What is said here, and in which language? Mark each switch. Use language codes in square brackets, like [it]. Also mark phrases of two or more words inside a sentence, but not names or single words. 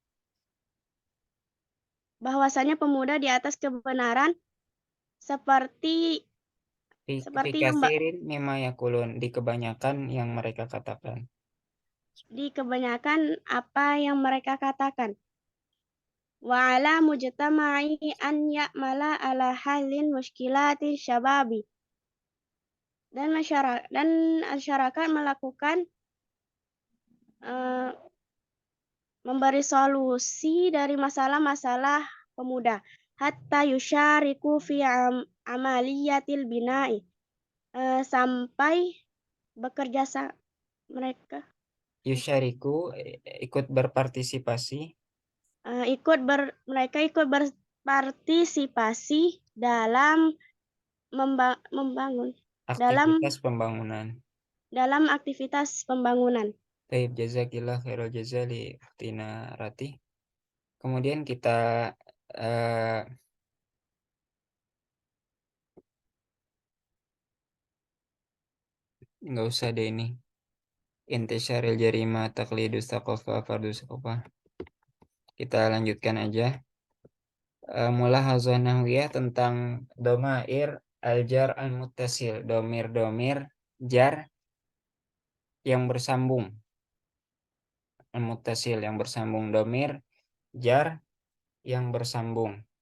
[id] bahwasannya pemuda di atas kebenaran seperti Fi yang [ar] كثير مما يقولون, [id] di kebanyakan yang mereka katakan. di kebanyakan apa yang mereka katakan. [ar] وعلى المجتمع أن يعمل على حل مشكلات الشباب. [id] Dan masyarakat melakukan memberi solusi dari masalah-masalah pemuda [ar] حتى يشارك في عملية البناء, [id] sampai bekerja mereka Yusyariku, ikut berpartisipasi. Mereka ikut berpartisipasi dalam membangun Aktivitas pembangunan. dalam aktivitas pembangunan. Baik, [ar] جزاكِ الله خير الجزاء Tina Rati. [id] Kemudian kita nggak usah deh ini. [ar] انتشار الجريمة تقليد الثقافة فرض الثقافة. [id] Kita lanjutkan aja. [ar] ملاحظة نحوية [id] tentang [ar] ضمير الجر المتصل, ضمير جر [id] yang bersambung, al-muttasil yang bersambung, [ar] ضمير جر [id] yang bersambung.